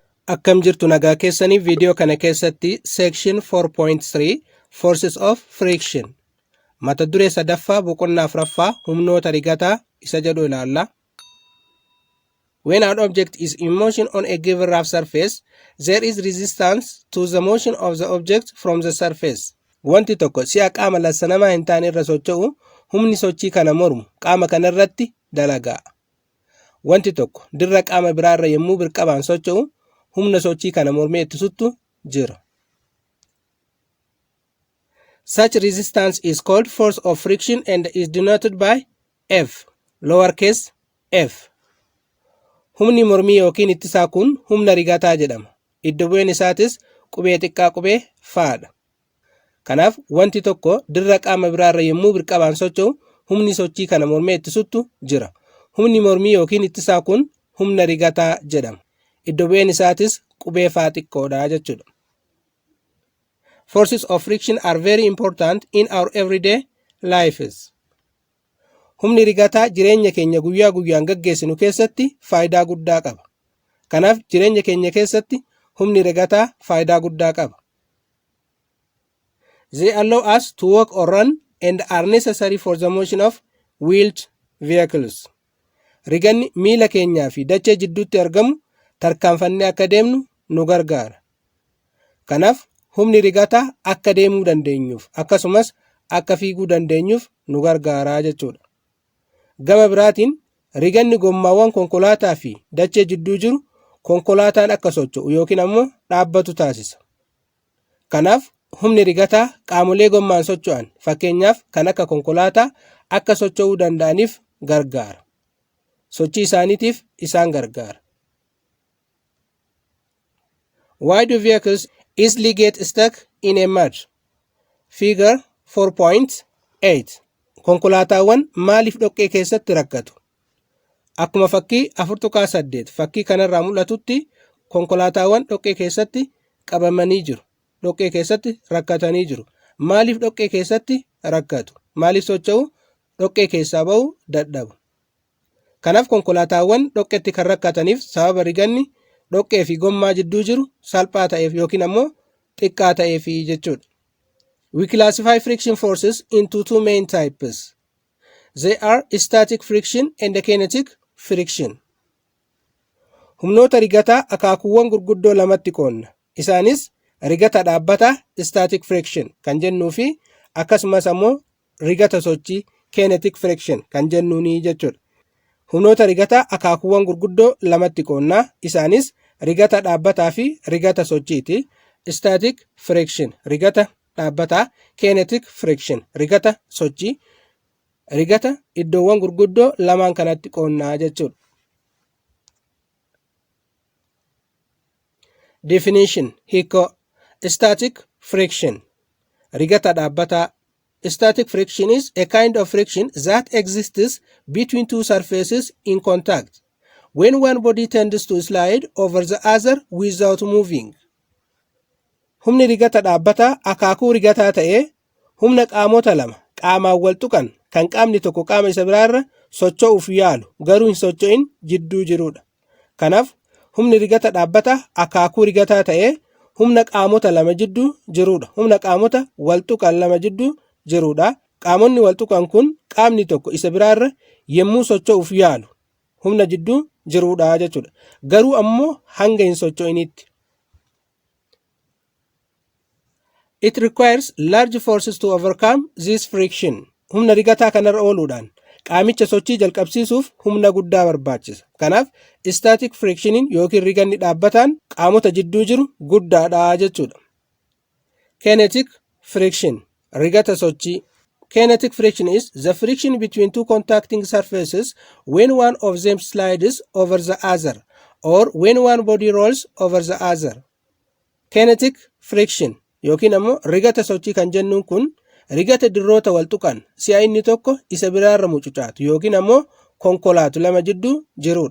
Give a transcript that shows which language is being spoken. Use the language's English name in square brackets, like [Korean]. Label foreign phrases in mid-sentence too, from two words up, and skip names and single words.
[Oromo] Akkam jirtu nagaa keessaniif viidiyoo kana keessatti [English] section 4.3 forces of friction [Oromo] mata duree sadaffaa boqonnaa afuraffaa humnoota rigataa isa jedhu ilaalla. [English] When an object is in motion on a given rough surface, there is resistance to the motion of the object from the surface. [Oromo] Wanti tokko si'a qaama lassanamaa hin taane irra socho'u humni sochii kana mormu qaama kanarratti dalagaa. Wanti tokko dirra qaama biraarra yommuu birqabaan socho'u humna sochii kana mormee ittisutu jira. [English] Such resistance is called force of friction and is denoted by F, lowercase f. [Oromo] Humni mormii yookiin ittisaa kun humna rigataa jedhama. Iddo bu'een isaatis qubee xiqqaa qubee faadha. Kanaaf wanti tokko dirra qaama biraarra yommuu birqabaan socho'u humni sochii kana mormee ittisutu jira. Humni mormii yookiin ittisaa kun humna rigataa jedhama. Iddo bu'een isaatis qubee faa xiqqoodha jechuudha. [English] Forces of friction are very important in our everyday lives. [Oromo] Humni rigataa jireenya keenya guyyaa guyyaan gaggeessinu keessatti faayidaa guddaa qaba. Kanaaf jireenya keenya keessatti humni rigataa faayidaa guddaa qaba. [English] They allow us to walk or run and are necessary for the motion of wheeled vehicles. [Oromo] Riganni miila keenyaa fi dachee jidduutti argamu tarkaanfannee akka deemnu nu gargaara. Kanaaf humni rigataa akka deemuu dandeenyuuf akkasumas akka fiiguu dandeenyuuf nu gargaara jechuudha. Gama biraatiin riganni gommaawwan konkolaataa fi dachee jidduu jiru konkolaataan akka socho'u yookiin ammoo dhaabbatu taasisa. Kanaaf humni rigataa qaamolee gommaan socho'an fakkeenyaaf kan akka konkolaataa akka socho'uu danda'aniif gargaara. Sochii isaaniitiif isaan gargaara. [English] Why do vehicles easily get stuck in a mud? Figure 4.8. [Oromo] Konkolaataawwan maaliif dhoqqee keessatti rakkatu? Akkuma fakkii 4.8 fakkii kanarraa mul'atutti konkolaataawwan dhoqqee keessatti qabamanii jiru. Dhoqqee keessatti rakkatanii jiru. Maaliif dhoqqee keessatti rakkatu? Maaliif socho'u? Dhoqqee keessaa ba'uu dadhabu. Kanaaf konkolaataawwan dhoqqeetti kan rakkataniif sababa riganni dhoqqee fi gommaa jidduu jiru salphaa ta'eef yookiin ammoo xiqqaa ta'eef jechuudha. [English] We classify friction forces into two main types. They are static friction and kinetic friction. [Oromo] Humnoota rigataa akaakuuwwan gurguddoo lamatti qoonna. Isaanis rigata dhaabbataa [English] static friction [Oromo] kan jennuu fi akkasumas ammoo rigata sochii [English] kinetic friction [Oromo] kan jennuuni jechuudha. Humnoota rigataa akaakuuwwan gurguddoo lamatti qoonnaa. Isaanis rigata dhaabbataa fi rigata sochiiti. [English] Static friction [Oromo] rigata dhaabbataa, [English] kinetic friction [Oromo] rigata sochii, rigata iddoowwan gurguddoo lamaan kanatti qoonnaa jechuudha. Definition hiikoo [English] static friction [Oromo] rigata dhaabbataa. [English] Static friction is a kind of friction that exists between two surfaces in contact when one body tends to slide over the other without moving. [Oromo] Humni rigata dhaabbataa akaakuu rigataa ta'ee humna qaamota lama qaamaan wal tuqan kan qaamni tokko qaama isa biraarra socho'uuf yaalu garuu hin socho'in jidduu jirudha. Kanaaf humni rigata dhaabbataa akaakuu rigataa ta'ee humna qaamota lama jidduu jirudha. Humna qaamota wal tuqan lama jidduu jirudha. Qaamonni wal tuqan kun qaamni tokko isa biraarra yommuu socho'uuf yaalu humna jidduu jirudha jechuudha. Garuu ammoo hanga hin socho'initti. [English] It requires large forces to overcome this friction. [Oromo] Humna rigataa kanarra ooluudhaan qaamicha sochii jalqabsiisuuf humna guddaa barbaachisa. Kanaaf [English] static frictionin [Oromo] yookiin riganni dhaabbataan qaamota jidduu jiru guddaadha jechuudha. [English] Kinetic friction [Oromo] rigata sochii. [English] Kinetic friction is the friction between two contacting surfaces when one of them slides over the other or when one body rolls over the other. Kinetic friction [Oromo] yookiin ammoo rigata sochii kan jennuun kun rigata dirroota wal tuqan si'a inni tokko isa biraarra mucucaatu yookiin ammoo konkolaatu lama jidduu jirudha.